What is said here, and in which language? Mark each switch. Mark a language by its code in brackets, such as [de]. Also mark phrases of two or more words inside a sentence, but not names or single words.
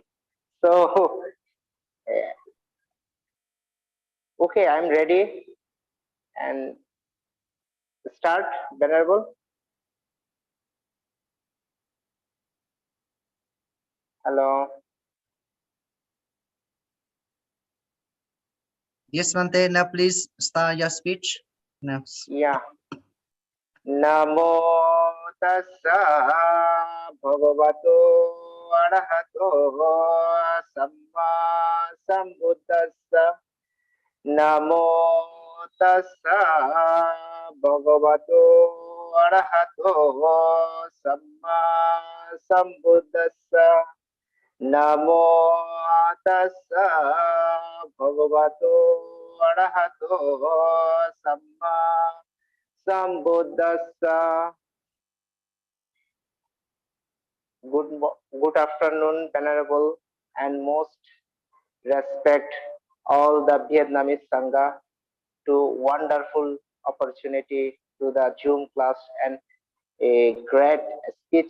[en] So okay, I'm ready and start, Venerable. Hello. Yes, Bante, now please start your speech. Now. Yeah. [pi] Namo tassa bhagavato arahato samma sambuddhassa. Namo tassa bhagavato arahato samma sambuddhassa. Namo tassa bhagavato arahato samma sambuddhassa. [en] Good afternoon, Venerable, and most respect all the Vietnamese Sangha to wonderful opportunity to the Zoom class and a great speech.